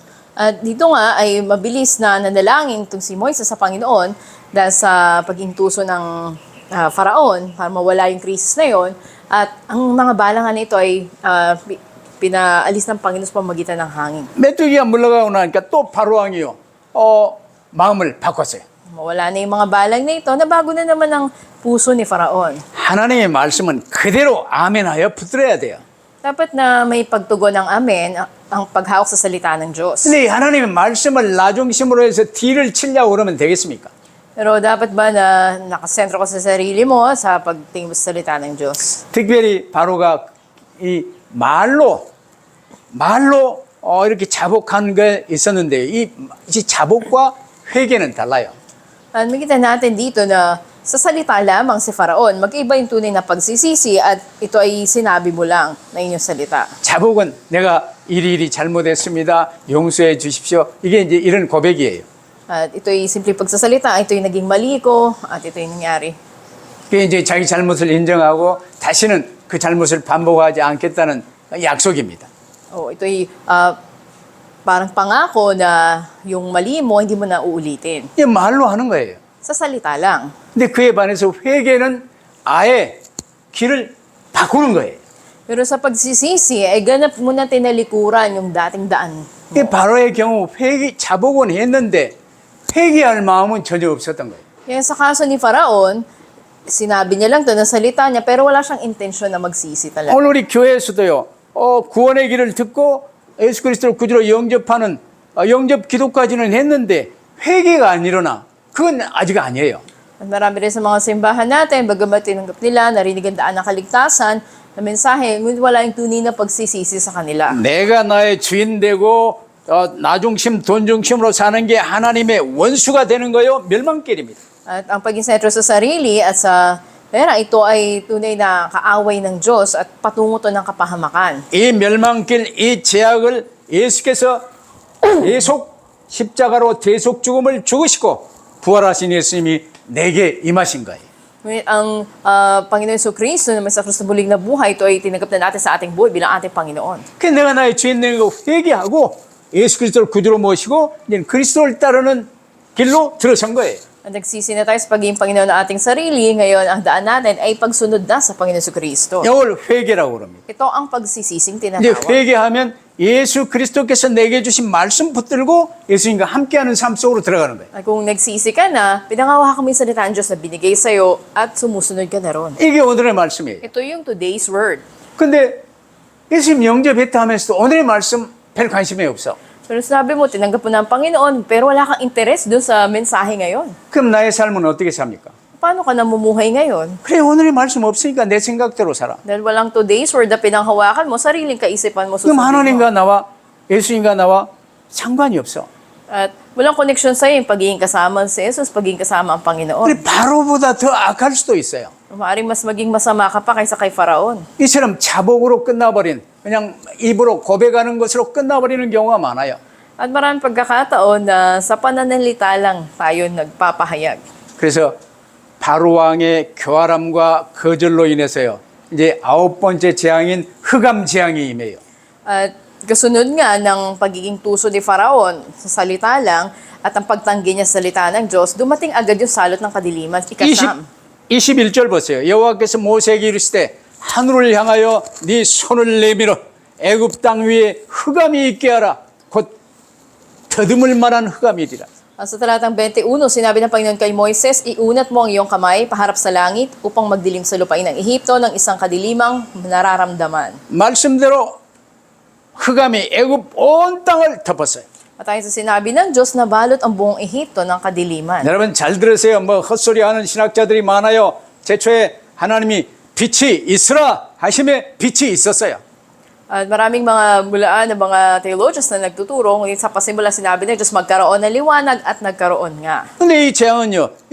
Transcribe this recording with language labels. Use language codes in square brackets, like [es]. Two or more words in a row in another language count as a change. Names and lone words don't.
[tl] At dito nga ay mabilis na nanalangin itong si Moises sa Panginoon dahil sa pagiging tuso ng Faraon para mawala yung krisis na yon. At ang mga balangan nito ay pinaalis ng Panginoon sa pamamagitan ng hangin. [ko] 메뚜기가 물러가고 나니까 또 바로 왕이요. 마음을 바꿨어요. [tl] Mawala na yung mga balang na ito, nabago na naman ang puso ni Faraon. [ko] 하나님의 말씀은 그대로 아멘하여 붙들어야 돼요. [tl] Dapat na may pagtugon ng amen ang paghawak sa salita ng Diyos. [ko] 근데 이 하나님의 말씀을 나중심으로 해서 뒤를 치려고 그러면 되겠습니까? [tl] Pero dapat ba na nakasentro ka sa sarili mo sa pagtingin mo sa salita ng Diyos? [ko] 특별히 바로가 이 말로 이렇게 자복한 게 있었는데 이 자복과 회개는 달라요. [tl] At makita natin dito na sa salita lamang si Faraon, magkaiba yung tunay na pagsisisi at ito ay sinabi mo lang na inyong salita. [ko] 자복은 내가 이리 잘못했습니다. 용서해 주십시오. 이게 이제 이런 고백이에요. [tl] At ito ay simple pagsasalita, ito yung naging mali ko at ito yung nangyari. [ko] 그게 이제 자기 잘못을 인정하고 다시는 그 잘못을 반복하지 않겠다는 약속입니다. [tl] Ito ay parang pangako na yung mali mo, hindi mo na uulitin. [ko] 이게 말로 하는 거예요. [tl] Sa salita lang. [ko] 근데 그에 반해서 회개는 아예 길을 바꾸는 거예요. [tl] Pero sa pagsisisi, ay ganap mo na tinalikuran yung dating daan. [ko] 이 바로의 경우 자복은 했는데 회개할 마음은 전혀 없었던 거예요. [tl] Kaya sa kaso ni Faraon, sinabi niya lang ito na salita niya, pero wala siyang intensyon na magsisi talaga. [ko] 오늘 우리 교회에서도요. 구원의 길을 듣고 예수 그리스도를 구주로 영접하는 영접 기도까지는 했는데 회개가 안 일어나. 그건 아직 아니에요. [tl] At marami rin sa mga simbahan natin, bagamat tinanggap nila, narinig ang daan ng kaligtasan, na mensahe, ngunit wala yung tunay na pagsisisi sa kanila. [ko] 내가 나의 주인 되고 나중심 돈중심으로 사는 게 하나님의 원수가 되는 거요. 멸망길입니다. [tl] At ang paging sentro sa sarili at sa pera, ito ay tunay na kaaway ng Diyos at patungo to ng kapahamakan. [ko] 이 멸망길, 이 죄악을 예수께서 계속 십자가로 대속 죽음을 죽으시고 부활하신 예수님이 내게 임하신 거예요. [tl] Ngunit ang Panginoon Jesucristo na may sa Kristo bulig na buhay, ito ay tinanggap na natin sa ating buhay bilang ating Panginoon. [ko] 그 내가 나의 죄인 되는 거 회개하고 예수 그리스도를 구주로 모시고 이제 그리스도를 따르는 길로 들어선 거예요. [tl] At nagsisi na tayo sa pagiging Panginoon ng ating sarili, ngayon ang daan natin ay pagsunod na sa Panginoon Jesucristo. [ko] 이걸 회개라고 그럽니다. [tl] Ito ang pagsisising [ko] 이제 [tl] tinatawag. [ko] 회개하면 예수 그리스도께서 내게 주신 말씀 붙들고 예수님과 함께하는 삶 속으로 들어가는 거예요. [tl] At kung nagsisi ka na, pinangahawakan mo yung salita ng Diyos na binigay sa'yo at sumusunod ka na ron. [ko] 이게 오늘의 말씀이에요. [tl] Ito yung [en] today's word. [ko] 근데 예수님 영접했다 하면서도 오늘의 말씀 별 관심이 없어. [tl] Pero sabi mo, tinanggap mo na ang Panginoon, pero wala kang interes doon sa mensahe ngayon. [ko] 그럼 나의 삶은 어떻게 삽니까? [tl] Paano ka namumuhay ngayon? [ko] 그래 오늘의 말씀 없으니까 내 생각대로 살아. [tl] Dahil walang [en] today's word [tl] na pinanghawakan mo, sariling kaisipan mo [ko] 그럼 [tl] susundin mo. [ko] 하나님과 나와 예수님과 나와 상관이 없어. [tl] At walang connection sa'yo yung pagiging kasama si Jesus, pagiging kasama ang Panginoon. [ko] 그래 바로보다 더 악할 수도 있어요. [tl] Maaaring mas maging masama ka pa kaysa kay Faraon. [ko] 이처럼 자복으로 끝나버린 그냥 입으로 고백하는 것으로 끝나버리는 경우가 많아요. [tl] At maraming pagkakataon na sa pananalita lang tayo nagpapahayag. [ko] 그래서 바로 왕의 교활함과 거절로 인해서요. 이제 9번째 재앙인 흑암 재앙이 임해요. [tl] At kasunod nga ng pagiging tuso ni Faraon sa salita lang at ang pagtanggi niya sa salita ng Diyos, dumating agad yung salot ng kadiliman, ikasam. [ko] 21절 보세요. 여호와께서 모세에게 이르시되 하늘을 향하여 네 손을 내밀어 애굽 땅 위에 흑암이 있게 하라. 곧 더듬을 만한 흑암이리라. [tl] Sa talatang 21, sinabi ng Panginoon kay Moises, iunat mo ang iyong kamay paharap sa langit upang magdilim sa lupain ng Ehipto ng isang kadilimang nararamdaman. [ko] 말씀대로 흑암이 애굽 온 땅을 덮었어요. [tl] At ayon sa sinabi ng Diyos, nabalot ang buong Ehipto ng kadiliman. [ko] 여러분 잘 들으세요. 뭐 헛소리하는 신학자들이 많아요. 제초에 하나님이 빛이 있으라 하심에 빛이 있었어요. [tl] At maraming mga mulaan ng mga theologians na nagtuturo, ngunit sa pasimula sinabi ng Diyos magkaroon ng liwanag at nagkaroon nga. [ko] 근데 이 재앙은요.